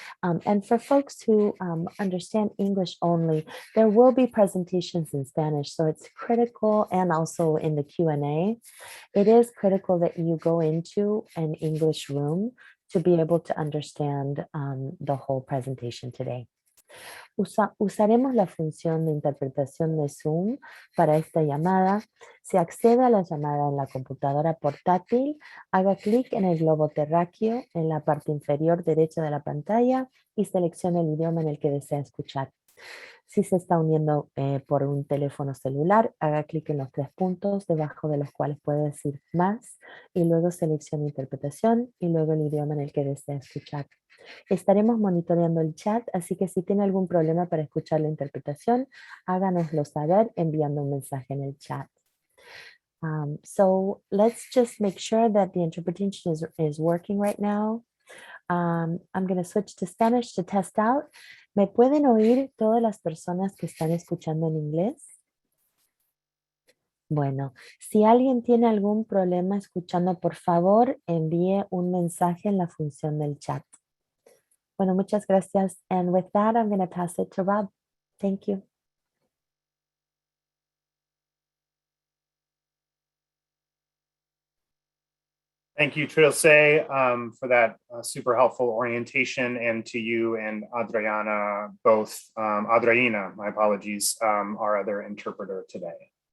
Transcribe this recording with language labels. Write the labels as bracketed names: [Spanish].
[English] And for folks who understand English only, there will be presentations in Spanish, so it's critical, and also in the Q&A, it is critical that you go into an English room to be able to understand the whole presentation today. [Spanish] Usaremos la función de interpretación de Zoom para esta llamada. Si accede a la llamada en la computadora portátil, haga clic en el globo terráqueo en la parte inferior derecha de la pantalla y seleccione el idioma en el que desea escuchar. Si se está uniendo por un teléfono celular, haga clic en los tres puntos debajo de los cuales puede decir más y luego seleccione interpretación y luego el idioma en el que desea escuchar. Estaremos monitoreando el chat, así que si tiene algún problema para escuchar la interpretación, háganoslo saber enviando un mensaje en el chat. [English] So let's just make sure that the interpretation is working right now. I'm going to switch to Spanish to test out. [Spanish] ¿Me pueden oír todas las personas que están escuchando en inglés? Bueno, si alguien tiene algún problema escuchando, por favor, envíe un mensaje en la función del chat. Bueno, muchas gracias. [English] And with that, I'm going to pass it to Rob. Thank you. Thank you, Trilce, for that super helpful orientation, and to you and Adriana, both, Adriana, my apologies, our other interpreter today.